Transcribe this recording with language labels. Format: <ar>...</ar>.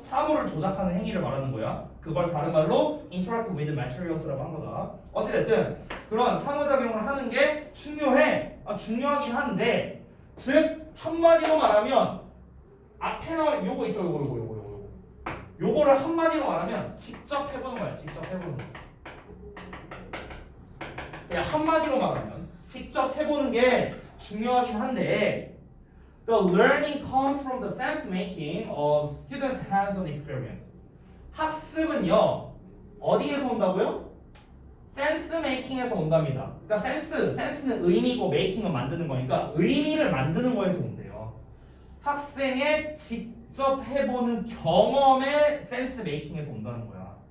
<ko>사물을 조작하는 행위를 말하는 거야. 그걸 다른 말로</ko> <en>interact with materials</en> <ko>라고 한 거다. 어찌됐든 그런 상호작용을 하는 게 중요해. 중요하긴 한데, 즉 한마디로 말하면 앞에 나온 요거 있죠, 요거를 한마디로 말하면 직접 해보는 거야. 직접 해보는 거. 그냥 한마디로 말하면 직접 해보는 게 중요하긴 한데,</ko> <en>the learning comes from the sense making of students' hands-on experience.</en> <ko>학습은요 어디에서 온다고요? 센스 메이킹에서 온답니다. 그러니까 센스는 의미고 메이킹은 만드는 거니까 의미를 만드는 거에서 온대요. 학생의 직접 해보는 경험의 센스 메이킹에서 온다는 거야.</ko>